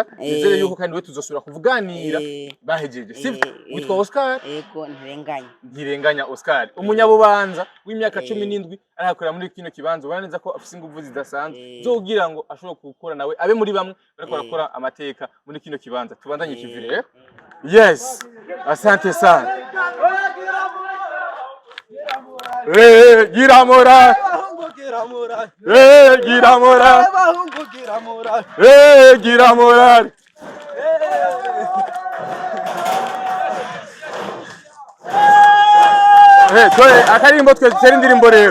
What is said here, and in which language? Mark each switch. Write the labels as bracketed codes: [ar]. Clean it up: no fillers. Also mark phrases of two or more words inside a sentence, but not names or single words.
[rn] Nizere yuko kandi we tuzosubira kuvuganira bahejeje. Sivyo? Witwa Oscar? Yego ntirenganya. Ntirenganya Oscar. Umunyabubanza w'imyaka 17 arakorera muri kino kibanza. Ubona neza ko afise inguvu zidasanzwe zogira ngo ashobora gukora nawe abe muri bamwe bariko barakora amateka muri kino kibanza. Tubandanye kivire. [sw] Yes. Asante sana. [rn] Giramora. Giramora. Giramora. Twe akarimbo twe tera indirimbo rero.